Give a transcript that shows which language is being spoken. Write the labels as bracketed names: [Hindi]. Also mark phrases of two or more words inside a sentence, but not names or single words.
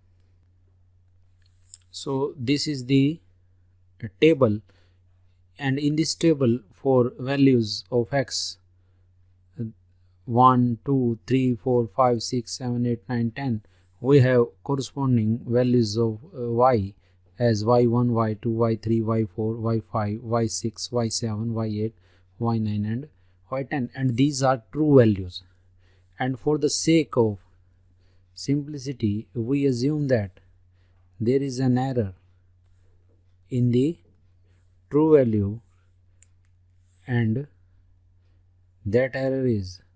[English] So this is the table, and in this table for values of x 1, 2, 3, 4, 5, 6, 7, 8, 9, 10, we have corresponding values of y as y1, y2, y3, y4, y5, y6, y7, y8, y9 and y10, and these are true values. And for the sake of simplicity, we assume that there is an error in the true value, and that error is